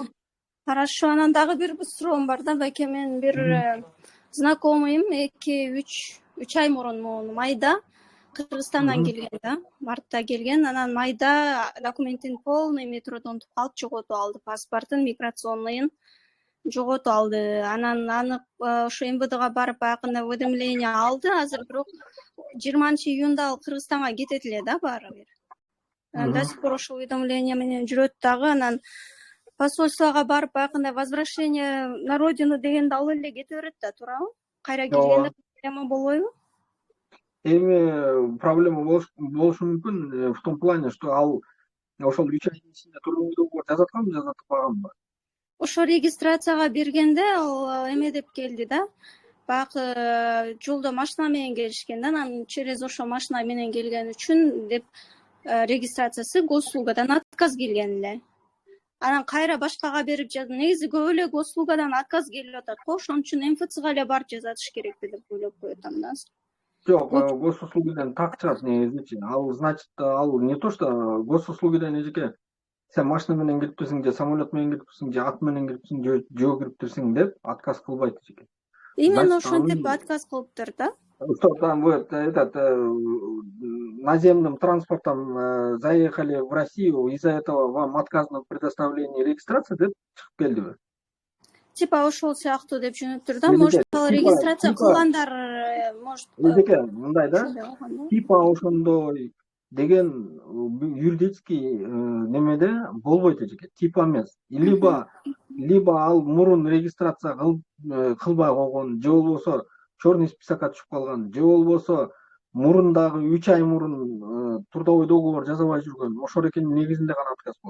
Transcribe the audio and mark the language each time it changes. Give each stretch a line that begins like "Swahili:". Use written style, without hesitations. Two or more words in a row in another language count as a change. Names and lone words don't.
Kyrgyz: Хорошо, анан дагы бир суроом бар да, байке. Мен бир знакомыйым 2-3 ай мурун майда Кыргызстандан келген да, мартта келген. Анан майда документин полный метродон унутуп калып жоготуп алды, паспортун, миграционныйын жоготуп алды. Анан аны ошо МВДга барып акында уведомление алды. Азыр бирок 20-июнда ал Кыргызстанга кетет эле да баары бир.
Russian: До сих пор
Kyrgyz: ошол уведомление менен жүрөт дагы. Анан посольствого барып акында
Russian: возвращение на родину
Kyrgyz: дегенде ал эле кете берет да, туурабы? Кайра келгенде проблема болбойбу? Эми проблема болушу мүмкүн
Russian: в том плане, что
Kyrgyz: ал ошол 3 айдын ичинде
Russian: трудовой договор
Kyrgyz: жазатканбы, жазатпаганбы? Ошо регистрацияга бергенде ал эме деп келди да. Баягы жолдо машина менен келишкен да, анан через ошо машина менен келген үчүн деп регистрациясы госуслугадан отказ келген эле. Анан кайра башкага берип жазды. Негизи көп эле госуслугадан отказ келип атат го, ошон үчүн МФЦга эле барып жазатыш керекпи деп ойлоп коетам да. Жок, госуслугиден так чыгат негизичи. Ал значит, ал
Russian: не то что
Kyrgyz: госуслугиден эжеке сен машина менен кириптирсиң же самолет менен кириптирсиң же ат менен кириптирсиң же жөө кириптирсиң деп отказ кылбайт эжеке. Именно ошентип отказ кылыптыр да.
Russian: Что там вот этот наземным транспортом заехали в Россию, из-за этого вам отказано в предоставлении регистрации
Kyrgyz: деп чыгып келдиби? Типа ошол сыяктуу деп жөнөттүр да. Может, ал регистрация кылгандар, может, эжеке мындай да. Типа ошондой деген юридический немеде болбойт эжеке. Типа эмес. Либо ал мурун регистрация кылбай койгон, же болбосо
Russian: черный списокко
Kyrgyz: түшүп калган, же болбосо мурундагы 3 ай мурун
Russian: трудовой договор
Kyrgyz: жасабай жүргөн, ошол экенин негизинде гана отказ болот.